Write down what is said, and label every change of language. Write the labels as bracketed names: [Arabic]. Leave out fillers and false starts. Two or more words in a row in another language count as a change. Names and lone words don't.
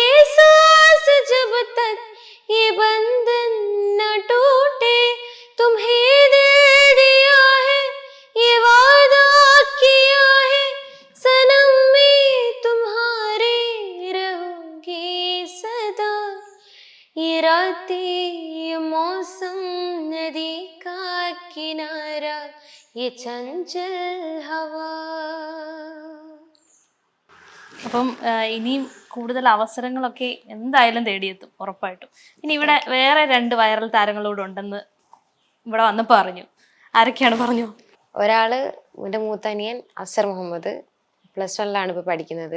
[Hindi] सांस जब तक ये बंधन न टूटे तुम्हें दिल दिया है ये वादा किया है सनम में तुम्हारे रहूंगी सदा ये रातें ये मौसम नदी का किनारा ये चंचल हवा. [Malayalam] അപ്പം ഇനിയും കൂടുതൽ അവസരങ്ങളൊക്കെ എന്തായാലും തേടിയെത്തും ഉറപ്പായിട്ടും. ഇനി ഇവിടെ വേറെ 2 വൈറൽ താരങ്ങളൂടെ ഉണ്ടെന്ന് ഇവിടെ വന്നപ്പോൾ അറിഞ്ഞു. ആരൊക്കെയാണ് പറഞ്ഞു? ഒരാള് എൻ്റെ മൂത്തനിയൻ അസർ മുഹമ്മദ്, +1 ഇപ്പോൾ പഠിക്കുന്നത്.